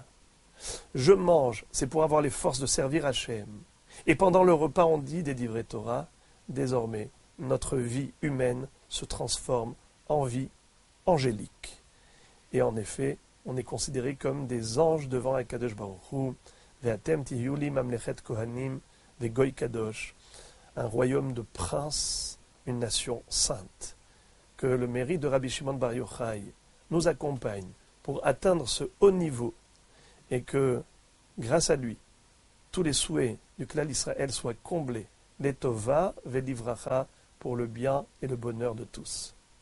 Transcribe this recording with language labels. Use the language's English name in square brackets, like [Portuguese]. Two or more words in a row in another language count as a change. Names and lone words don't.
[French] Je mange, c'est pour avoir les forces de servir Hachem. Et pendant le repas, on dit des divrei Torah, désormais, notre vie humaine se transforme en vie angélique. Et en effet, on est considéré comme des anges devant [Hebrew] הקדוש ברוך הוא ואתם תהיו לי ממלכת כהנים וגוי קדוש, [French] un royaume de princes, une nation sainte. Que le mérite de Rabbi Shimon Bar Yochai nous accompagne pour atteindre ce haut niveau et que, grâce à lui, tous les souhaits du Klal Israël soient comblés, les [Hebrew] טובה ולברכה, [French] pour le bien et le bonheur de tous.